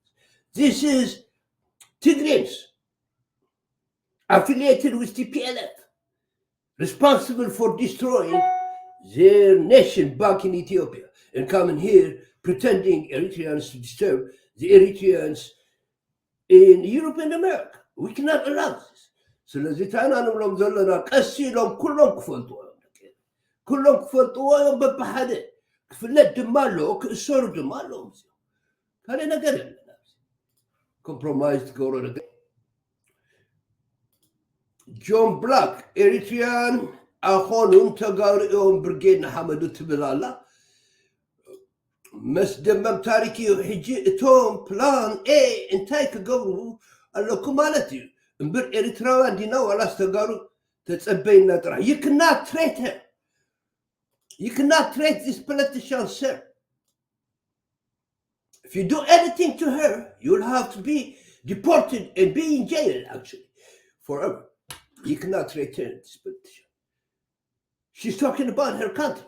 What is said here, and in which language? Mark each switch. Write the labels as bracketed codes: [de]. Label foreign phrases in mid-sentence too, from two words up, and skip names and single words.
[en] This is Tigrayans affiliated with TPLF, responsible for destroying their nation back in Ethiopia and coming here pretending Eritreans to disturb the Eritreans in Europe and America. We cannot allow this. [ti] ስለዚህ ታና ንብሎም ዘለና ቀሲ ኢሎም ኩሎም ክፈልጥዎ እዮም በብሓደ ክፍለጥ ድማ ኣለዎ ክእሰሩ ድማ ኣለዎ ካልእ ነገር የለና ኮምፕሮማይዝ ትገብሮ ነገር ጆን ብላክ ኤሪትሪያን ኣኾኑን ተጋሪኦም ብርጌድ ንሓመዱ ትብል ኣላ መስደመም ታሪክ እዩ ሕጂ እቶም [en] plan A [ti] እንታይ ክገብሩ ኣለኩም ማለት እዩ እምበር ኤሪትራውያን ዲና ዋላስ ተጋሩ ተጸበይና ጥራሕ [en] you cannot treat her. You cannot treat this politician, sir. If you do anything to her, you'll have to be deported and be in jail, actually, forever. You cannot treat her, this politician. She's talking about her country.